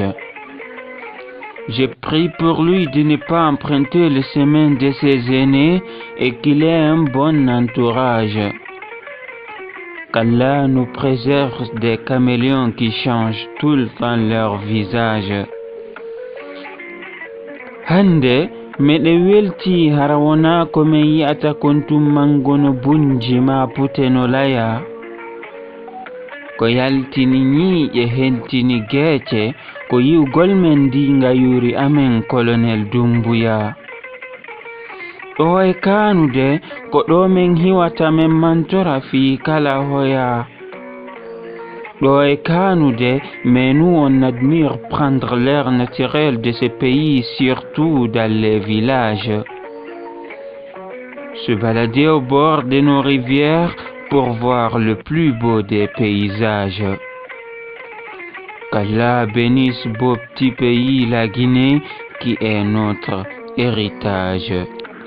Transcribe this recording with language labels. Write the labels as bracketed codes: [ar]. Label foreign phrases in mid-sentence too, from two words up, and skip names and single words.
[fr] J'ai pris pour lui de ne pas emprunter le chemin de ses aînés et qu'il ait un bon entourage. Qu'Allah nous préserve des caméléons qui changent tout le temps leur visage. [ff] Hande meɗe welti hara wona komin yi'ata kon tummangono bunji ma puteno laya, ko yaltini ñiiƴe hentini geece ko yiwgol men ndinga yuri amen colonel Dumbuya. ɗo e kanude ko ɗo min hiwata men mantora fi kala hoya. ɗo e kanude [fr] mais nous on admire prendre l'air naturel de ce pays, surtout dans les villages. Se balader au bord de nos rivières pour voir le plus beau des paysages. Qu'Allah bénisse beau petit pays, la Guinée, qui est notre héritage.